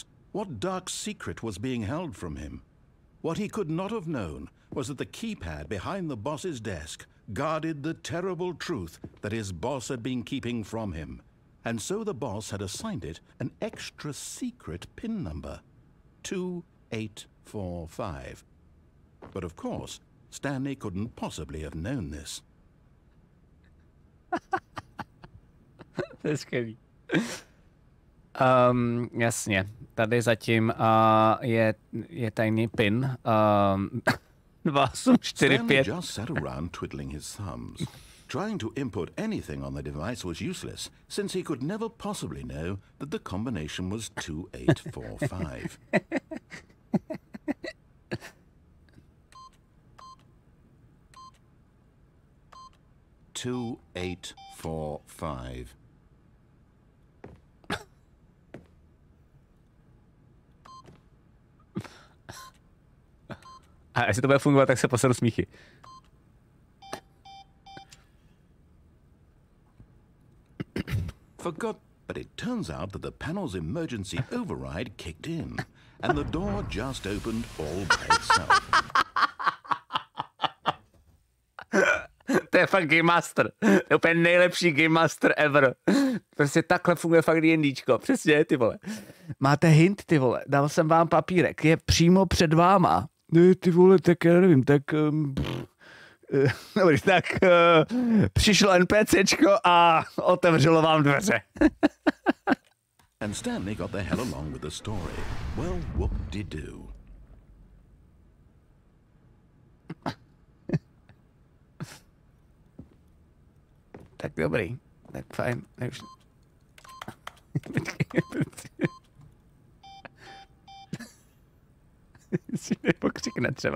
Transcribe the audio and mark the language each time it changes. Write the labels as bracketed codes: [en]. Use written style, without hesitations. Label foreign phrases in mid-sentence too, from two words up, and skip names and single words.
[en] What dark secret was being held from him? What he could not have known was that the keypad behind the boss's desk guarded the terrible truth that his boss had been keeping from him. And so the boss had assigned it an extra secret PIN number. 2845. But of course, Stanley couldn't possibly have known this. [cs] To je skvělý. Jasně, tady zatím je tajný PIN. 2845. [en] Stanley just sat around twiddling his thumbs. Trying to input anything on the device was useless, since he could never possibly know that the combination was 2845. 2845. [cs] A jestli to bude fungovat, tak se posedu smíchy. [en] Forgot, but it turns out that the panel's emergency override kicked in, and the door just opened all by itself. [cs] To je fakt [en] Game Master. [cs] To je úplně nejlepší [en] Game Master ever. [cs] Prostě takhle funguje fakt D&Dčko. Přesně, ty vole. Máte hint, ty vole. Dal jsem vám papírek. Je přímo před váma. Ne, ty vole, tak já nevím, tak... Dobrý, tak přišlo NPCčko a otevřelo vám dveře. [en] And Stanley got the hell along with the story. Well, whoop-de-doo. [cs] Tak dobrý, tak fajn. Si nepokřikne třeba.